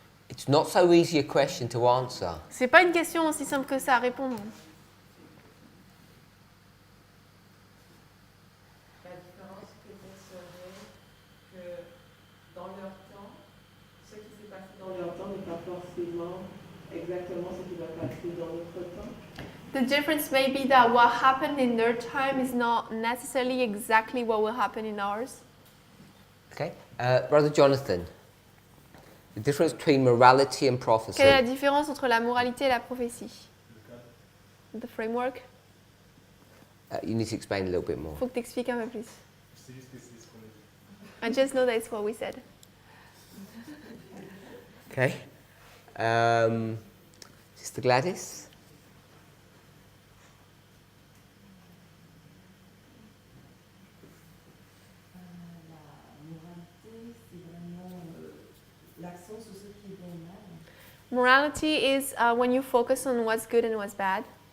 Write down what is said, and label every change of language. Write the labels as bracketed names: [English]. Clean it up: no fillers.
[English] It's not so easy a question to answer. [French] C'est pas une question aussi simple que ça à répondre. La différence peut-être serait que dans leur temps, ce qui s'est passé dans leur temps n'est pas forcément exactement ce qui va passer dans notre temps. [English] The difference may be that what happened in their time is not necessarily exactly what will happen in ours. Okay? Brother Jonathan, the difference between morality and prophecy. [French] Quelle est la différence entre la moralité et la prophétie? [English] The framework. You need to explain a little bit more. [French] Faut que tu expliques un peu plus. C'est juste que c'est ce qu'on a dit. [English] I just know that's what we said. Okay? Sister Gladys? [French] La moralité, c'est vraiment l'accent sur ce qui est bien et mal. [English] Morality is when you focus on what's good and what's bad.